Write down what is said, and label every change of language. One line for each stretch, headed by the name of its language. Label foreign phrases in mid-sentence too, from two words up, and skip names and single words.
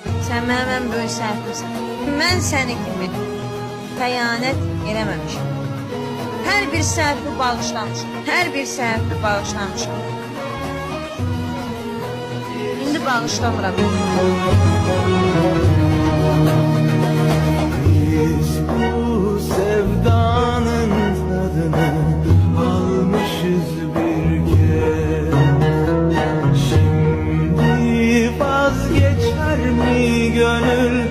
Azerbaijani: Sən mənim ən böyük səhvimsən. Mən səni kimi xəyanət eləməmişim. Hər bir səhvi bağışlamışım. Hər bir səhvi bağışlamışım. İndi bağışlamıram.
Turkish: Biz bu sevdanın tadını almışız bir kez. Şimdi vazgeçer mi gönül?